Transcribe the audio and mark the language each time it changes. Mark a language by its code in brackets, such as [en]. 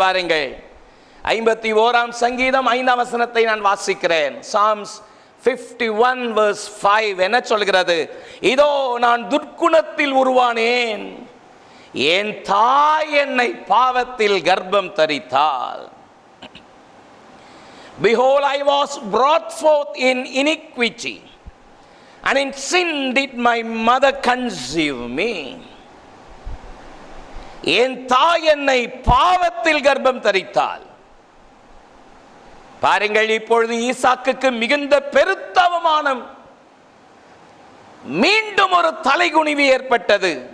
[ta] பாருங்கள், 51ஆம் சங்கீதம் 5ஆம் வசனத்தை நான் வாசிக்கிறேன். [en] Psalms 51 verse 5 [ta] என்ன சொல்கிறது? இதோ நான் துர்க்குணத்தில் உருவானேன், என் தாய் என்னை பாவத்தில் கர்ப்பம் தரித்தாள். [en] Behold, I was brought forth in iniquity, and in sin did my mother conceive me. [ta] என் தாய் என்னை பாவத்தில் கர்ப்பம் தரித்தாள். பாருங்கள், இப்பொழுது ஈசாக்குக்கு மிகுந்த பெருத்த அவமானம், மீண்டும் ஒரு தலைகுனிவு ஏற்பட்டது.